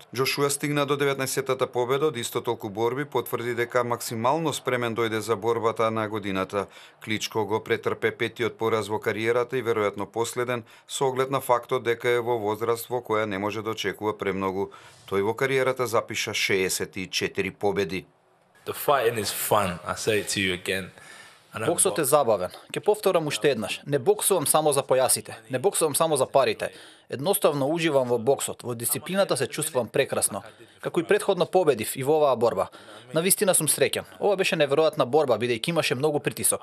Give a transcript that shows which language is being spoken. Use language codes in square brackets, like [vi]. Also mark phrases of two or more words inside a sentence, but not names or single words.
[mk] Джошуа стигна до 19-тата победа од исто толку борби, потврди дека максимално спремен дојде за борбата на годината. Кличко го претрпе петиот пораз во кариерата и веројатно последен, со оглед на фактот дека е во возраст во која не може да очекува премногу. Тој во кариерата запиша 64 победи. [en] The fighting is fun. I say it to you again. [mk] Боксот е забавен. Ќе повторам уште еднаш. Не боксувам само за појасите, не боксувам само за парите. Едноставно уживам во боксот, во дисциплината се чувствувам прекрасно. Како и претходно победив и во оваа борба. Навистина сум среќен. Ова беше неверојатна борба, бидејќи имаше многу притисок.